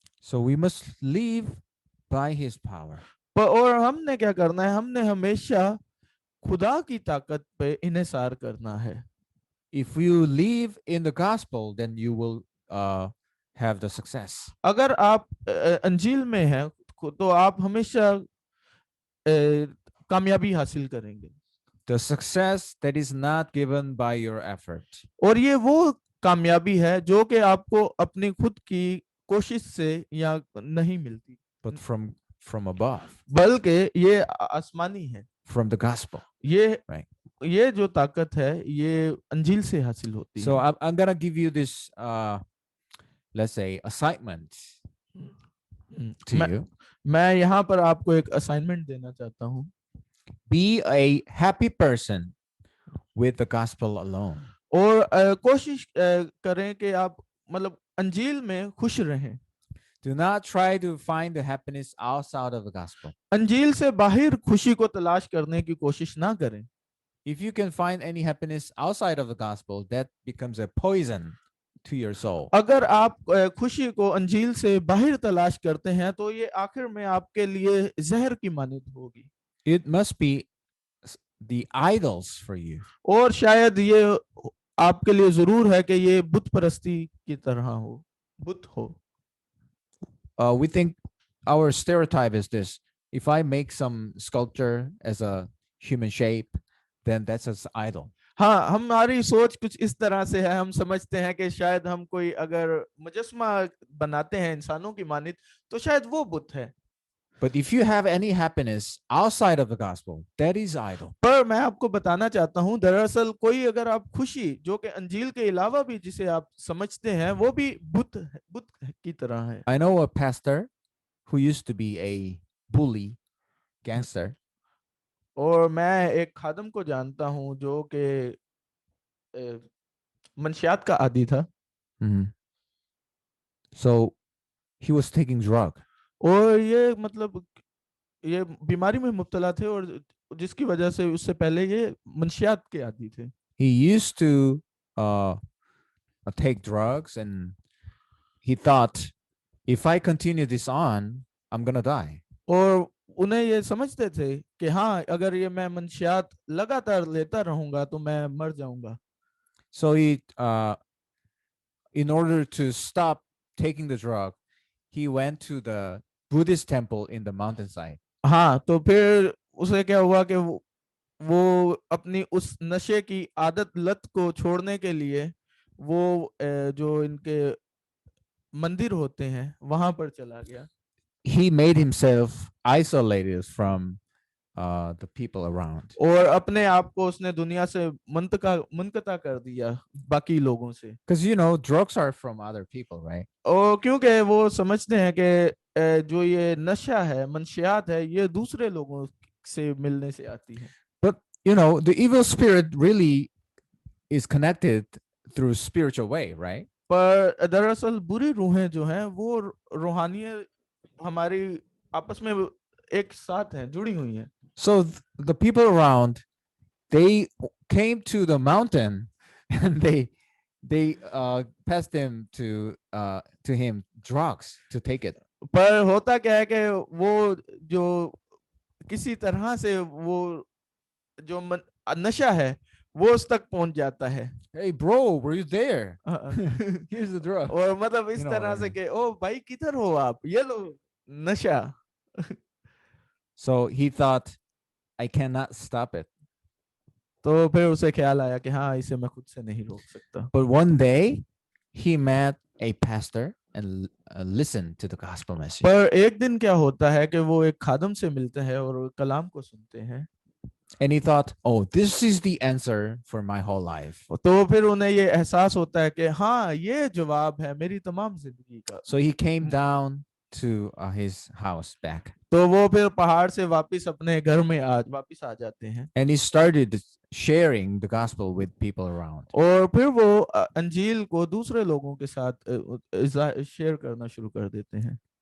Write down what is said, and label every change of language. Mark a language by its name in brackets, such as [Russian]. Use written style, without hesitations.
[English] So we must live by his power. [Hindi] और हमने क्या करना है? हमने हमेशा खुदा की ताकत पे इन्हिसार करना है। [English] If you live in the gospel, then you will have the success. [Hindi] अगर आप अंजील में हैं तो आप हमेशा कामयाबी हासिल करेंगे। [English] The success that is not given by your effort. [Hindi] और ये वो कामयाबी है जो कि आपको अपनी खुद की कोशिश से या नहीं मिलती, [English] but from above. [Hindi] बल्कि ये आसमानी है, [English] from the gospel. right. [Hindi] ये जो ताकत है ये अंजील से हासिल होती है। [English] So I'm gonna give you this let's say assignment to you. [Hindi] मैं यहाँ पर आपको एक असाइनमेंट देना चाहता हूँ। [English] Be a happy person with the gospel alone. [Hindi] और कोशिश करें कि आप मतलब अंजील में खुश रहें। [English] Do not try to find the happiness outside of the gospel. [Hindi] अंजील से बाहर खुशी को तलाश करने की कोशिश ना करें। [English] if you can find any happiness outside of the gospel, that becomes a poison to your soul. [Hindi] अगर आप खुशी को अंजील से बाहर तलाश करते हैं तो ये आखिर में आपके लिए जहर की मानित होगी। [English] It must be the idols for you. [Hindi] और शायद ये आपके लिए जरूर है कि ये बुत परस्ती की तरह हो, बुत हो। [English] We think our stereotype is this: if I make some sculpture as a human shape, then that's an idol. [Hindi] हाँ, हमारी सोच कुछ इस तरह से है, हम समझते हैं कि शायद हम कोई अगर मुजस्मा बनाते हैं इंसानों की मानित तो शायद वो बुत है। [English] But if you have any happiness outside of the gospel, that is idol. [Hindi] पर मैं आपको बताना चाहता हूं, दरअसल कोई अगर आप खुशी जो कि अंजील के अलावा भी जिसे आप समझते हैं वो भी बुत की तरह है। [English] I know a pastor who used to be a bully, gangster. [Hindi] और मैं एक खादम को जानता हूं जो कि मंशियात का आदी था। [English] So he was taking drug. [Hindi] और ये मतलब ये बीमारी में मुब्तला थे और जिसकी वजह से उससे पहले ये मंशियात के आदी थे। [English] He used to take drugs, and he thought, if I continue this on, I'm gonna die. [Hindi] और उन्हें ये समझते थे कि हाँ, अगर ये मैं मंशियात लगातार लेता रहूंगा तो मैं मर जाऊंगा। [English] So he, in order to stop taking the drug, he went to the Buddhist temple in the mountainside. [Hindi] हाँ, तो फिर उसे क्या हुआ कि वो अपनी उस नशे की आदत लत को छोड़ने के लिए वो जो इनके मंदिर होते हैं वहां पर चला गया। [English] He made himself isolated from the people around. [Hindi] और अपने आप को उसने दुनिया से मुनकता कर दिया बाकी लोगों से। [English] Because drugs are from other people, right? [Hindi] और क्योंकि वो समझते हैं कि जो ये नशा है, मंशियात है, ये दूसरे लोगों से मिलने से आती है। [English] But the evil spirit really is connected through spiritual way, right? [Hindi] पर दरअसल बुरी रूहें जो हैं वो रूहानियत हमारी आपस में एक साथ हैं, जुड़ी हुई हैं। [English] So the people around, they came to the mountain and they passed him to him drugs to take it. [Hindi] पर होता क्या है कि वो जो किसी तरह से वो जो नशा है वो उस तक पहुंच जाता है। [English] Hey bro, were you there? Here's the drug. [Hindi] और मतलब इस तरह से कि ओ भाई किधर हो आप, ये लो नशा। [English] So he thought, I cannot stop it. [Hindi] तो फिर उसे ख्याल आया कि हाँ, इसे मैं खुद से नहीं रोक सकता। [English] But one day he met a pastor and listened to the gospel message. [Hindi] पर एक दिन क्या होता है कि वो एक खादम से मिलते हैं और कलाम को सुनते हैं। [English] And he thought, oh, this is the answer for my whole life. [Hindi] तो फिर उन्हें ये एहसास होता है कि हाँ, ये जवाब है मेरी तमाम जिंदगी का। [English] So he came down to his house back. [Hindi] तो वो फिर पहाड़ से वापस अपने घर में वापस आ जाते हैं। [English] And he started sharing the gospel with people around. [Hindi] और फिर वो अंजील को दूसरे लोगों के साथ शेयर करना शुरू कर देते हैं।